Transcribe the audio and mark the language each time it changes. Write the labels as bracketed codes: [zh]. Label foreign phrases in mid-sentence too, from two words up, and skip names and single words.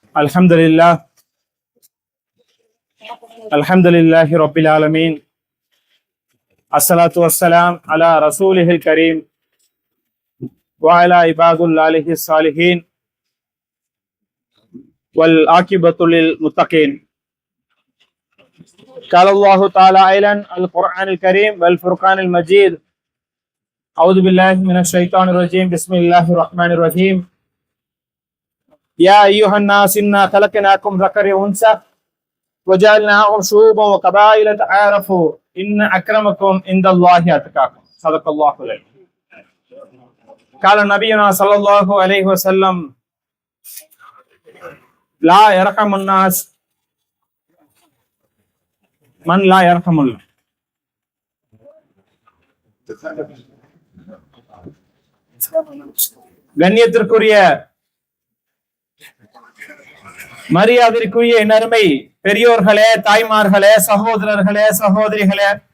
[ar] الحمد لله رب العالمين والصلاة والسلام على رسوله الكريم وعلى عباد الله الصالحين والعاقبة للمتقين. قال الله تعالى أيضا القرآن الكريم والفرقان المجيد. أعوذ بالله من الشيطان الرجيم. بسم الله الرحمن الرحيم. يا أيها الناس إنا خلقناكم ذكر وأنثى وجعلناهم شعوبا وقبائل تعارفوا إن أكرمكم عند الله أتقاكم. صدق الله العظيم. قال نبينا صلى الله عليه وسلم لا يرحم الناس من لا يرحم الله. [ta] கண்ணியத்திற்குரிய மரியாதைக்குரிய நன்மை பெரியோர்களே, தாய்மார்களே, சகோதரர்களே, சகோதரிகளே,